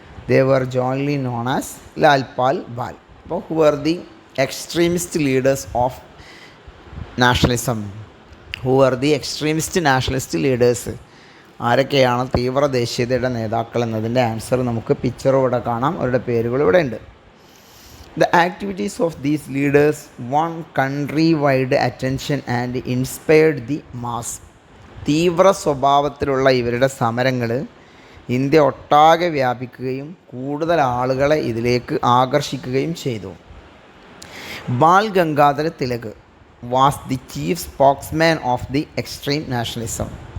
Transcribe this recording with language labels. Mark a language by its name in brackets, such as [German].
[English] They were jointly known as Lal Pal Bal. അപ്പോൾ who were the extremist leaders of nationalism? Who were the extremist nationalist leaders? [Malayalam] ആരൊക്കെയാണ് തീവ്ര ദേശീയതയുടെ നേതാക്കൾ എന്നതിൻ്റെ ആൻസർ നമുക്ക് പിക്ചറും ഇവിടെ കാണാം, അവരുടെ പേരുകൾ ഇവിടെ ഉണ്ട്. [English] The activities of these leaders won country-wide attention and inspired the mass. [Malayalam] തീവ്ര സ്വഭാവത്തിലുള്ള ഇവരുടെ സമരങ്ങൾ ഇന്ത്യ ഒട്ടാകെ വ്യാപിക്കുകയും കൂടുതൽ ആളുകളെ ഇതിലേക്ക് ആകർഷിക്കുകയും ചെയ്തു. [English] Bal Gangadhar Tilak was the chief spokesman of the extreme nationalism.